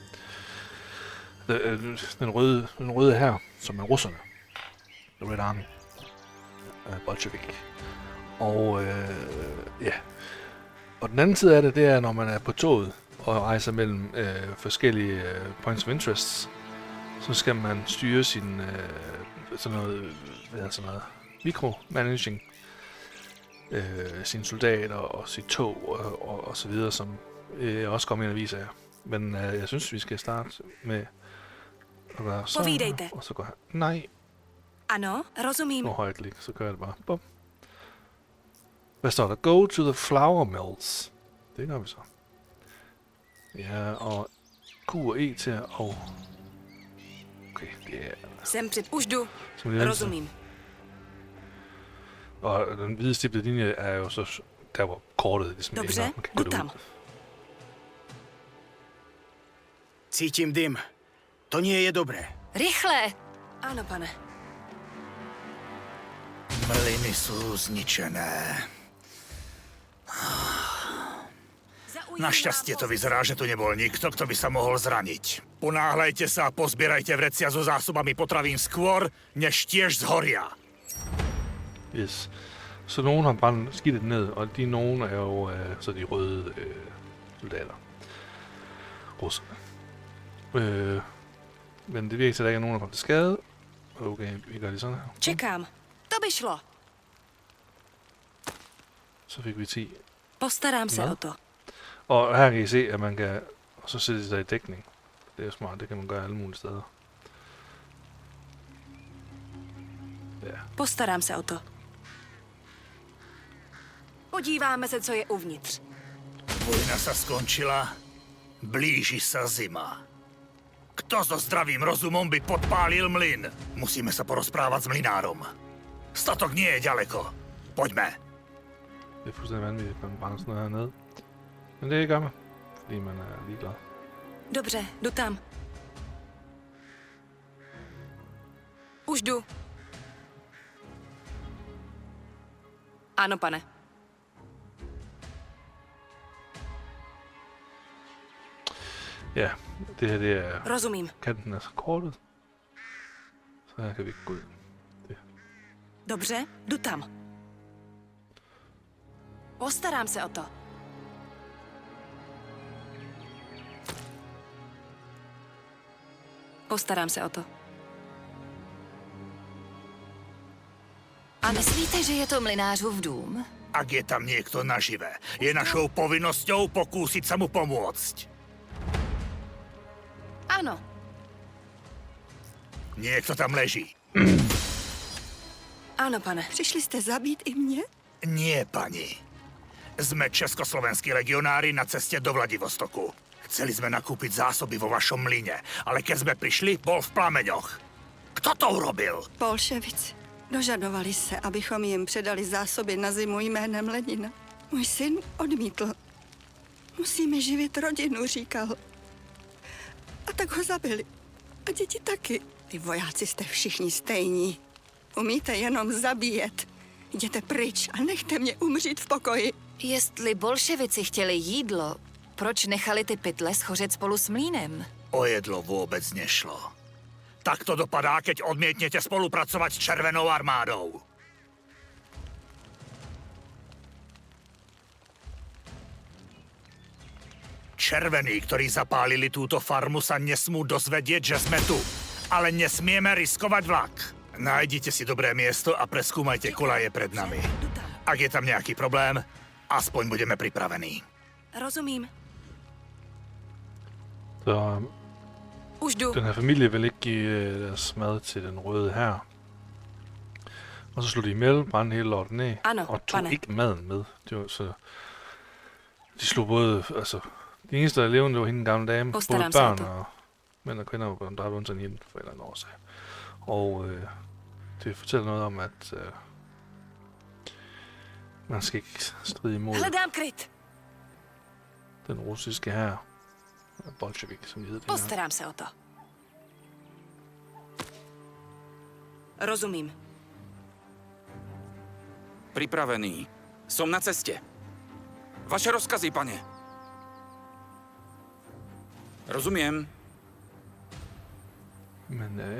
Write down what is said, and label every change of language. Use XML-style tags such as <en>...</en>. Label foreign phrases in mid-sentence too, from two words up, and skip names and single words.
<da>Den røde her, som er russerne.</da> <en>The Red Army. Bolshevik.</en> <da>Og ja. Og den anden side af det, det er, når man er på toget og rejser mellem forskellige</da> <en>points of interest,</en> <da>så skal man styre sin sådan noget micromanaging, sine soldater og sit tog og så videre, som jeg også kommer ind og viser jer. Men jeg synes, vi skal starte med at gøre sådan, og så går her. Nej.</da> <cs>Ano, rozumím.</cs> <da>Nu højt lige, så gør jeg det bare. Bum. Hvad står der?</da> <en>Go to the flour mills.</en> <da>Det gør vi så. Ja, og Q og E til at... Okay, det er</da> <cs>Už jdu. Rozumím.</cs> <da>Og den hvide stiplede linje er jo så der, hvor kortet ligesom</da> <cs>Dobře,</cs> <da>ender. Man kan gå</da> <cs>jdu tam.</cs> <da>derud.</da> <sk>Cítim dym. To nie je dobré.</sk> <cs>Rychle! Ano, pane.</cs> <sk>Mlyny sú zničené. Našťastie to vyzerá, že tu nebol nikto, kto by sa mohol zraniť. Ponáhľajte sa a pozbierajte vrecia so zásobami potravín skôr, než tiež zhoria.</sk> <en>Yes.</en> <da>Så nogen har brændt skidtet ned, og de nogen er jo så de røde soldater. Russerne. Men det virker til, at der ikke er nogen, der kommer til skade. Okay, vi gør det sådan her.</da> <cs>Čekám. To by šlo.</cs> <da>Så fik vi 10.</da> <cs>Postarám se</cs> <da>Hvad?</da> <cs>o to.</cs> <da>Og her kan I se, at man kan så sætte sig i dækning. Det er jo smart, det kan man gøre alle mulige steder. Ja.</da> <cs>Postarám se o to. Podíváme se, co je uvnitř.</cs> <sk>Vojna sa skončila, blíži sa zima. Kto so zdravým rozumom by podpálil mlyn? Musíme sa porozprávať s mlynárom. Statok nie je ďaleko. Poďme.</sk> <da>Det er fuldstændig vanvittigt, at man brænder sådan noget hernede. Men det gør man, fordi man er ligeglad.</da> <cs>Dobře, jdu tam. Už jdu. Ano, pane.</cs> <da>Ja, det her det er</da> <cs>Rozumím.</cs> <da>kanten af kortet. Så her kan vi ikke gå ud. Det.</da> <cs>Dobře, jdu tam. Postarám se o to. Postarám se o to. A myslíte, že je to mlynářův dům?</cs> <sk>Ak je tam niekto nažive, je našou povinnosťou pokúsiť sa mu pomôcť.</sk> <cs>Ano,</cs> <sk>Niekto tam leží.</sk> <cs>ano, pane. Přišli jste zabít i mě?</cs> <sk>Nie, pani. Sme československí legionári na ceste do Vladivostoku. Chceli sme nakúpiť zásoby vo vašom mlyne, ale keď sme prišli, bol v plameňoch. Kto to urobil? Bolševici.</sk> <cs>Dožadovali se, abychom jim předali zásoby na zimu jménem Lenina. Můj syn odmítl. Musíme živit rodinu, říkal. A tak ho zabili. A děti taky. Vy vojáci jste všichni stejní. Umíte jenom zabíjet. Jděte pryč a nechte mě umřít v pokoji. Jestli bolševici chtěli jídlo, proč nechali ty pytle schořet spolu s mlýnem?</cs> <sk>O jedlo vôbec nešlo. Tak to dopadá, keď odmietnete spolupracovať s Červenou armádou. Červení, ktorí zapálili túto farmu, sa nesmú dozvedieť, že sme tu. Ale nesmieme riskovať vlak. Nájdite si dobré miesto a preskúmajte kolaje pred nami. Ak je tam nejaký problém, aspoň budeme pripravení.</sk> <cs>Rozumím.</cs> <da>Så</da> <cs>Už jdu.</cs> <da>den her familie vil ikke give deres mad til den røde her. Og så slog de ihjel, brændte hele lortet ned,</da> <cs>Ano,</cs> <da>og tog</da> <cs>pane.</cs> <da>ikke maden med. Det var så... De slog både, altså... De eneste, der levede, det var hende en gammel dame. Både Fosterdamm børn sagde og mænd og kvinder var blevet dræbt undtagen hende for en eller anden årsag. Og det fortæller noget om, at man skal ikke stride imod</da> <cs>Hledám kryt.</cs> <da>den russiske hær. Bolshevik, som de hedder.</da> <cs>Postarám se o to. Rozumím.</cs> <sk>Pripravený. Som na ceste. Vaše rozkazy, pane. Rozumiem.</sk> <da>Men ja.</da>